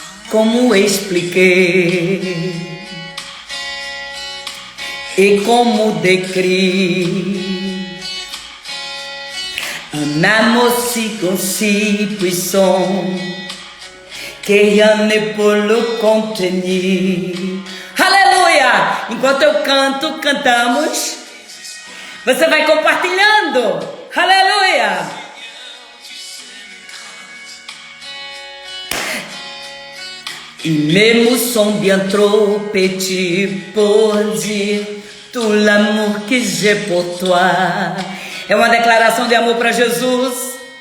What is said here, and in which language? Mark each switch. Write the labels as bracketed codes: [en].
[pt] Como expliquei [fr] et como décrit un amour si grand, si puissant que rien ne peut le contenir. [pt] Aleluia! Enquanto eu canto, cantamos. Você vai compartilhando. Aleluia! [fr] Et mes mots sont bien trop petits pour dire tout l'amour que j'ai pour toi. [pt] É uma declaração de amor para Jesus.